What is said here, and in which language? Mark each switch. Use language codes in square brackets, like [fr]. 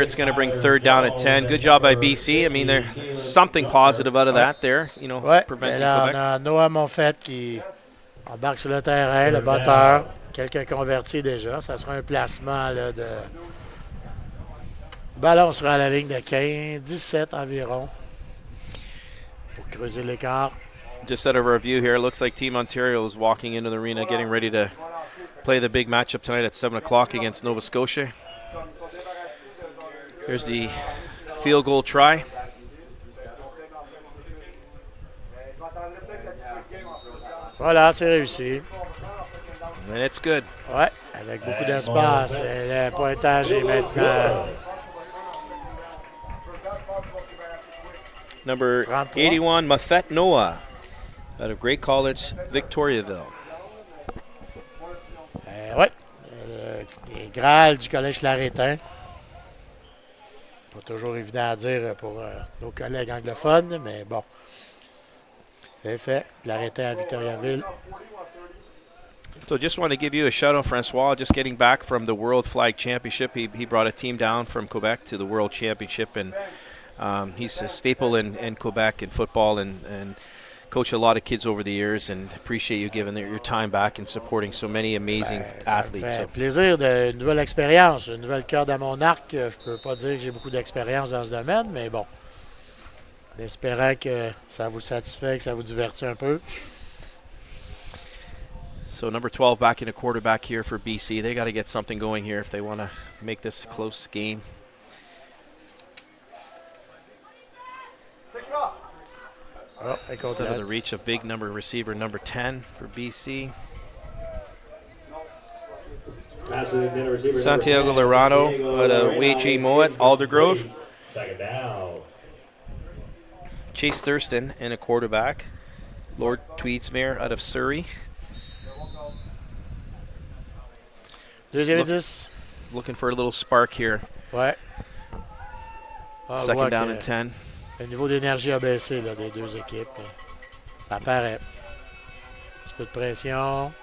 [en] It's going to bring third down at 10. Good job by BC. I mean, there's something positive out of that there, preventing [fr] là, [en] Quebec. [fr] on a Noah Monfette qui embarque sur le terrain, le batteur. Quelques convertis déjà. Ça sera un placement là, de... Le ballon sera à la ligne de 15, 17 environ. Pour creuser l'écart. [en] Just out of our view here, it looks like Team Ontario is walking into the arena, getting ready to play the big matchup tonight at 7 o'clock against Nova Scotia. Here's the field goal try. [fr] Voilà, c'est réussi. [en] And it's good. [fr] Ouais, avec beaucoup d'espace. Le pointage est maintenant [en] Number [fr] 33. [en] 81, Mafet Noah, out of Great College, Victoriaville. [fr] Ouais, les Graal du Collège Larétain. Pas toujours évident à dire pour nos collègues anglophones, mais bon. C'est fait. Larétain à Victoriaville. [en] So just want to give you a shout out, Francois, just getting back from the World Flag Championship. He brought a team down from Quebec to the World Championship, and he's a staple in Quebec in football and coached a lot of kids over the years, and appreciate you giving your time back and supporting so many amazing athletes. [fr] Ça me fait plaisir d'une nouvelle expérience, une nouvelle corde à mon arc. Je peux pas dire que j'ai beaucoup d'expérience dans ce domaine, mais bon. En espérant que ça vous satisfait, que ça vous divertit un peu. [en] So number 12 back in a quarterback here for BC. They got to get something going here if they want to make this a close game. Oh, Instead of the reach of big number receiver number 10 for BC. Santiago Lorano out of Wei Moet, Aldergrove. Second down. Chase Thurston in a quarterback. Lord Tweedsmere out of Surrey. [fr] Deuxième 10. [en] Looking for a little spark here. [fr] Ouais. [en] Second down and 10. [fr] Le niveau d'énergie a baissé là, des deux équipes. Ça paraît. Un petit peu de pression.